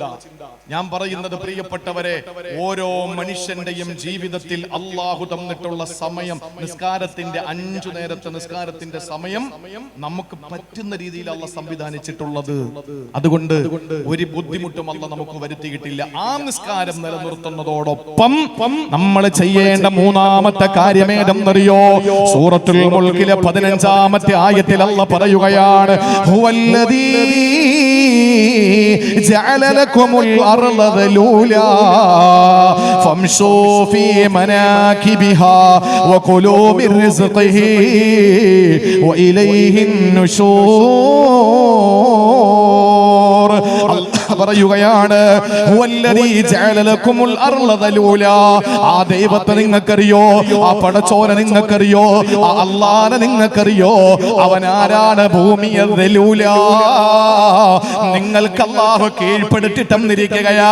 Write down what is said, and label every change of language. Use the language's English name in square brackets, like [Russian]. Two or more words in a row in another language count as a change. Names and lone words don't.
[Malayalam] ഞാൻ പറയുന്നത് പ്രിയപ്പെട്ടവരെ, ഓരോ മനുഷ്യന്റെയും ജീവിതത്തിൽ അള്ളാഹു തന്നിട്ടുള്ള സമയം, നിസ്കാരത്തിന്റെ 5 നേരത്തെ നിസ്കാരത്തിന്റെ സമയം നമുക്ക് പറ്റുന്ന രീതിയിൽ അള്ളാഹ് സംവിധാനിച്ചിട്ടുള്ളത്. അതുകൊണ്ട് ഒരു ബുദ്ധിമുട്ടും അള്ളാഹ് നമുക്ക് വരുത്തിയിട്ടില്ല. ആ നിസ്കാരം നിലനിർത്തുന്നതോടൊപ്പം നമ്മൾ ചെയ്യേണ്ട 3-ാമത്തെ കാര്യമേതെന്നറിയോ? സൂറത്തുൽ മുൽക്കിലെ 15-ാമത്തെ ആയത്തിൽ അള്ളാഹ് പറയുകയാണ്, [Arabic] الذي جعل لكم الأرض ذلولا فامشوا في مناكبها وكلوا من رزقه وإليه النشور. പറയുകയാണ്, هو الذي جعل لكم الأرض ذلولا. [Malayalam] ആ ദൈവത്തെ നിങ്ങൾക്കറിയോ? ആ പടച്ചോനെ നിങ്ങൾക്കറിയോ? ആ അല്ലാഹനെ നിങ്ങൾക്കറിയോ? അവൻ ആരാണ്? ഭൂമിയെ ദലൂലാ, നിങ്ങൾക്ക് അല്ലാഹു കീഴ്പ്പെടുത്തി തന്നിരിക്കുകയാ.